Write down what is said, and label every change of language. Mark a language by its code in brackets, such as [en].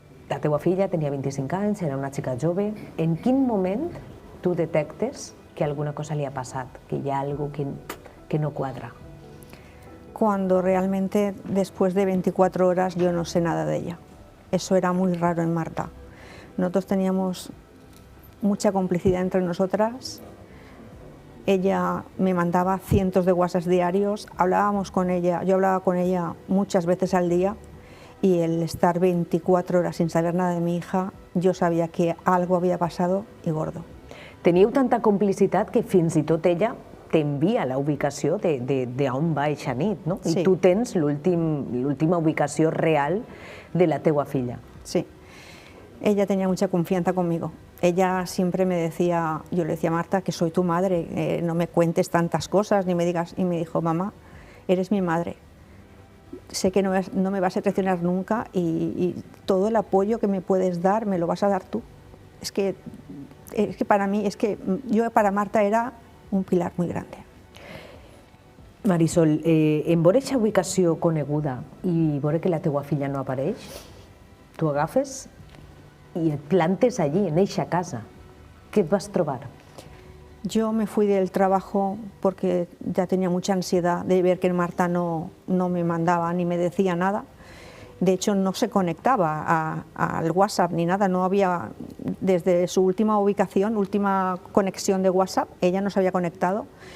[ca] La teua filla tenia 25 anys, era una xica jove. En quin moment tu detectes que alguna cosa [es] le ha pasado, que hay algo que no cuadra? Cuando realmente después de 24 horas yo no sé nada de ella. Eso era muy raro en Marta. Nosotros teníamos mucha complicidad entre nosotras. Ella me mandaba cientos de WhatsApp diarios, hablábamos con ella, yo hablaba con ella muchas veces al día y el estar 24 horas sin saber nada de mi hija, yo sabía que algo había pasado y gordo. [ca] Teníeu tanta complicitat que fins i tot ella t'envia la ubicació d'on va eixa nit, no? Sí. I tu tens l'última ubicació real de la teua filla. [es] Sí, ella tenía mucha confianza conmigo. Ella siempre me decía, yo le decía a Marta que soy tu madre, no me cuentes tantas cosas ni me digas, y me dijo, mamá, eres mi madre. Sé que no me vas a traicionar nunca y todo el apoyo que me puedes dar me lo vas a dar tú. Es que para mí, yo para Marta era un pilar muy grande. [ca] Marisol, en veure aquesta ubicació coneguda i veure que la teua filla no apareix, tu agafes i et plantes allí, en eixa casa. Què et vas trobar? [es] Yo me fui del trabajo porque ya tenía mucha ansiedad de ver que Marta no me mandaba ni me decía nada. De hecho, no se conectaba al WhatsApp ni nada, no había, desde su última ubicación, última conexión de WhatsApp, ella no se había conectado.